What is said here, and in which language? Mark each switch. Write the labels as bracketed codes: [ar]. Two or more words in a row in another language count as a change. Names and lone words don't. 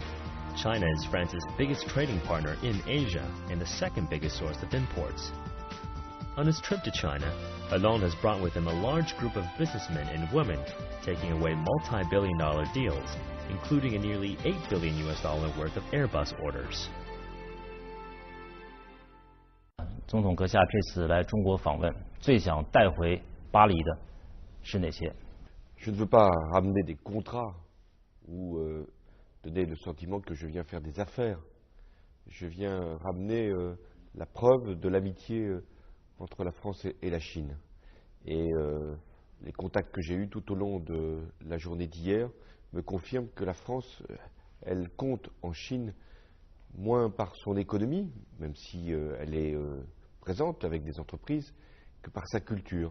[en] China is France's biggest trading partner in Asia and the second biggest source of imports. On his trip to China, Hollande has brought with him a large group of businessmen and women, taking away multi-billion-dollar deals, including a nearly $8 billion worth of Airbus orders. [zh] 总统阁下这次来中国访问，最想带回巴黎的是哪些？ [fr] Je ne veux pas ramener des contrats ou donner le sentiment que je viens faire des affaires. Je viens ramener la preuve de l'amitié entre la France et la Chine. Et les contacts que j'ai eus tout au long de la journée d'hier me confirment que la France, elle compte en Chine moins par son économie, même si elle est présente avec des entreprises, que par sa culture.